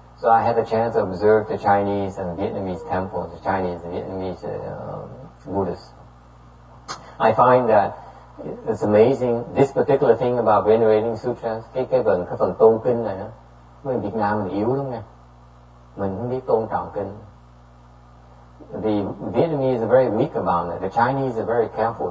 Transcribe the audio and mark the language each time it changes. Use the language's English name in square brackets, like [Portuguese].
[English] So I had the chance to observe the Chinese and Vietnamese temples, the Chinese and Vietnamese Buddhists. I find that it's amazing. This particular thing about venerating sutras, [Vietnamese] cái phần tôn kinh này, người Việt Nam mình yếu lắm nha. Mình không biết tôn trọng kinh. [English] The Vietnamese are very weak about it. The Chinese are very careful.